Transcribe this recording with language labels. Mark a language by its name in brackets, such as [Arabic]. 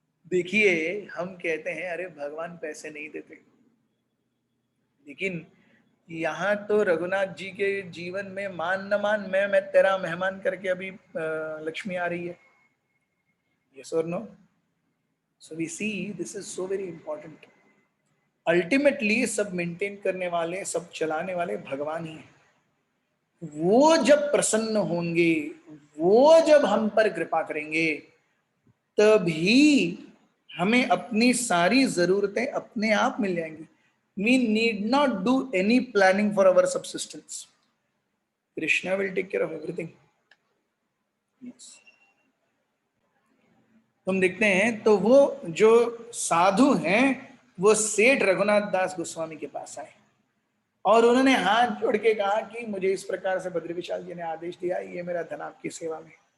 [Hindi] देखिए, हम कहते हैं अरे भगवान पैसे नहीं देते, लेकिन यहाँ तो रघुनाथ जी के जीवन में मान न मान, मैं तेरा मेहमान करके अभी लक्ष्मी आ रही है. [English] Yes or no? So we see this is so very important. [Hindi] Ultimately सब मेंटेन करने वाले, सब चलाने वाले भगवान ही हैं. वो जब प्रसन्न होंगे, वो जब हम पर कृपा करेंगे, तभी हमें अपनी सारी जरूरतें अपने आप मिल जाएंगी. [English] We need not do any planning for our subsistence. Krishna will take care of everything. Yes. [Hindi] तुम देखते हैं तो वो जो साधु हैं वो सेठ रघुनाथ दास गोस्वामी के पास आए और उन्होंने हाथ जोड़ के कहा कि मुझे इस प्रकार से बद्री विशाल जी ने आदेश दिया, ये मेरा धन आपकी सेवा में.